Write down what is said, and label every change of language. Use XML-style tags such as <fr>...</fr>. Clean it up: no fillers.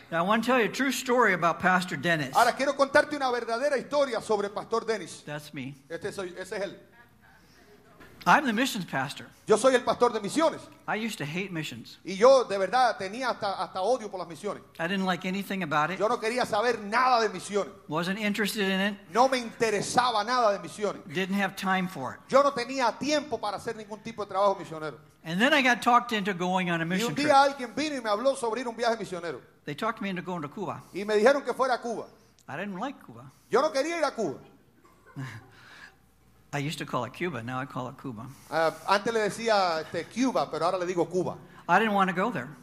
<en>Now I want to tell you a true story about Pastor Dennis.</en> <es>Ahora quiero contarte una verdadera historia sobre Pastor Dennis.</es> <en>That's me.</en> <es>Ese es él.</es> <en>I'm the missions pastor.</en> <es>Yo soy el pastor de misiones.</es> <en>I used to hate missions.</en> <es>Y yo de verdad tenía hasta odio por las misiones.</es> <en>I didn't like anything about it.</en> <es>Yo no quería saber nada de misiones.</es> <en>Wasn't interested in it.</en> <es>No me interesaba nada de misiones.</es> <en>Didn't have time for it.</en> <es>Yo no tenía tiempo para hacer ningún tipo de trabajo misionero.</es> <en>And then I got talked into going on a mission trip.</en> <es>Y un día alguien vino y me habló sobre ir un viaje misionero.</es> <en>They talked me into going to Cuba.</en> <es>Y me dijeron que fuera a Cuba.</es> <en>I didn't like Cuba.</en> <es>Yo no quería ir a Cuba.</es> <en>I used to call it Cuba, now I call it Cuba.</en> <es>Antes le decía Cuba, pero ahora le digo Cuba.</es> <en>I didn't want to go there.</en>